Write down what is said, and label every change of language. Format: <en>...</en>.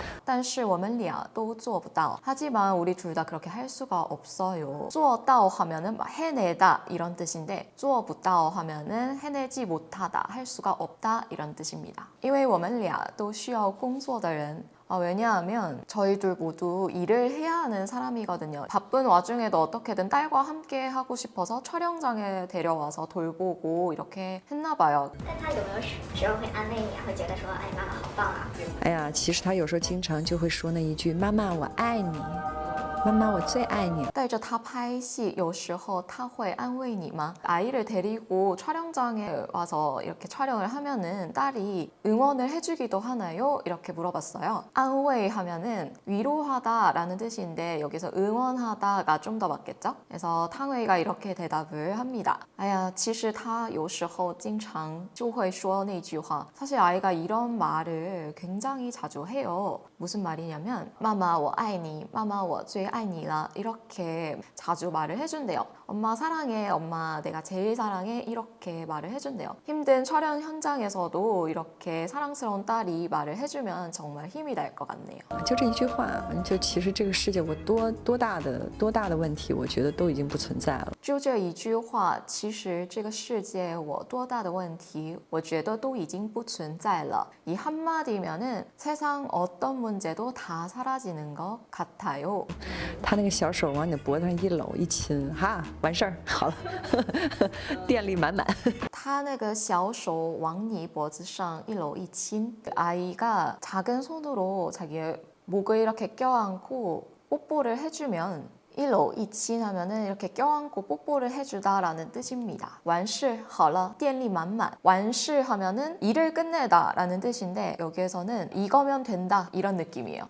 <zh>但是我们俩都做不到.</zh> <ko>하지만 우리 둘 다 그렇게 할 수가 없어요. 做到 하면은 막 해내다 이런 뜻인데 做不到 하면은 해내지 못하다, 할 수가 없다 이런 뜻입니다.</ko> <zh>因为我们俩都需要工作的人.</zh> <ko>왜냐하면 저희들 모두 일을 해야 하는 사람이거든요. 바쁜 와중에도 어떻게든 딸과 함께 하고 싶어서 촬영장에 데려와서 돌보고 이렇게 했나 봐요.</ko> <zh>但他有没有时候会安慰你啊？会觉得说，哎，妈妈好棒啊？哎呀，其实他有时候经常就会说那一句：“妈妈，我爱你，妈妈，我最爱你。” 带着他拍戏有时候他会安慰你吗?</zh> <ko>아이를 데리고 촬영장에 와서 이렇게 촬영을 하면은 딸이 응원을 해주기도 하나요? 이렇게 물어봤어요. 안慰 하면은 위로하다라는 뜻인데 여기서 응원하다가 좀 더 맞겠죠? 그래서 탕웨이가 이렇게 대답을 합니다.</ko> <zh>哎呀，其实他有时候经常就会说那句话.</zh> <ko>사실 아이가 이런 말을 굉장히 자주 해요. 무슨 말이냐면 마마</ko> <zh>我爱你,</zh> <ko>마마</ko> <zh>我最爱你了</zh> <ko>이렇게 자주 말을 해준대요. 엄마 사랑해, 엄마 내가 제일 사랑해 이렇게 말을 해준대요. 힘든 촬영 현장에서도 이렇게 사랑스러운 딸이 말을 해주면 정말 힘이 날 것 같네요.</ko> <zh>就这一句话，就其实这个世界我多大的问题，我觉得都已经不存在了。就这一句话，其实这个世界我多大的问题，我觉得都已经不存在了。</zh> <ko>이 한마디면은 세상 어떤 문제도 다 사라지는 것 같아요.</ko> <zh>他那个小手往你的脖子上一搂一亲，哈，完事儿，好了，电力满满。他那个小手往你脖子上一搂一亲,</zh> <ko>아이가 작은 손으로 자기의 목을 이렇게 껴안고 뽀뽀를 해주면 일로 이치 하면은 이렇게 껴안고 뽀뽀를 해주다라는 뜻입니다. 완시</ko> <zh>好了电力满满</zh> <ko>완시 하면은 일을 끝내다 라는 뜻인데 여기에서는 이거면 된다 이런 느낌이에요.</ko>